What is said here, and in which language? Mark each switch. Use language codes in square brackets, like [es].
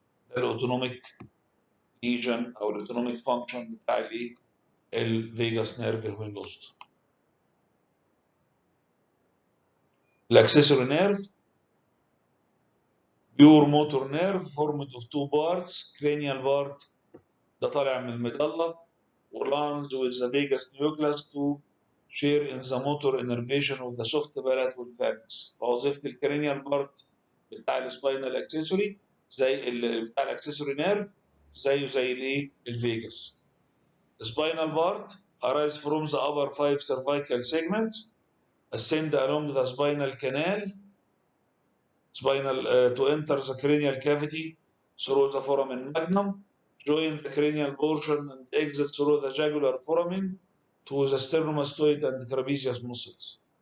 [ar] ده الاوتونوميك ليجن او الاوتونوميك فانكشن بتاع الايه الفيجاس نيرف [en] when lost. [ar] الاكسسوري نيرف بيور موتور نيرف [en] formed of two parts. cranial part [ar] ده طالع من المظله [en] runs with the vagus nucleus to share in the motor innervation of the soft palate والpharynx. [ar] فوظيفه الكرينيال بارت بتاع السباينال اكسسوري زي بتاع الاكسسوري نيرف زي الايه الفيجاس. [en] spinal part arise from the upper 5 cervical segments, ascend along the spinal canal, to enter the cranial cavity through the foramen magnum, join the cranial portion and exit through the jugular foramen to the sternomastoid and trapezius muscles.